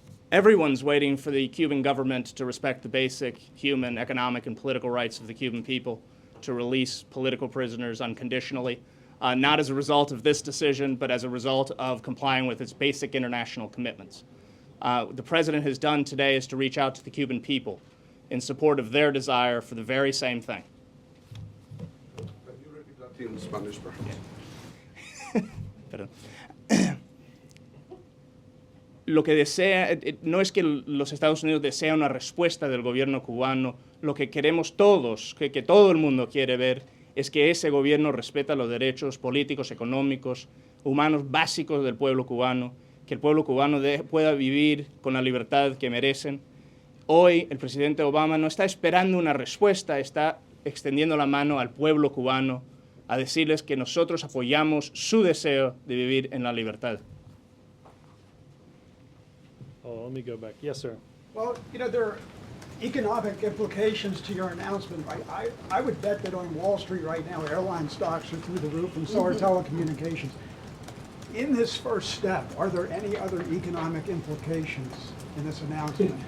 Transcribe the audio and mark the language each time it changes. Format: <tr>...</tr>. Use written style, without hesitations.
<en>Everyone's waiting for the Cuban government to respect the basic human, economic, and political rights of the Cuban people, to release political prisoners unconditionally, not as a result of this decision, but as a result of complying with its basic international commitments. The president has done today is to reach out to the Cuban people in support of their desire for the very same thing. Can you repeat that in Spanish, perhaps?</en> <es>Perdón. Lo que desea, no es que los Estados Unidos desean una respuesta del gobierno cubano, lo que queremos todos, que todo el mundo quiere ver, es que ese gobierno respeta los derechos políticos, económicos, humanos básicos del pueblo cubano, que el pueblo cubano pueda vivir con la libertad que merecen. Hoy el presidente Obama no está esperando una respuesta, está extendiendo la mano al pueblo cubano a decirles que nosotros apoyamos su deseo de vivir en la libertad.</es> <en>Oh, let me go back. Yes, sir. Well, you know, there are economic implications to your announcement. I would bet that on Wall Street right now, airline stocks are through the roof, and so are telecommunications. In this first step, are there any other economic implications in this announcement?</en>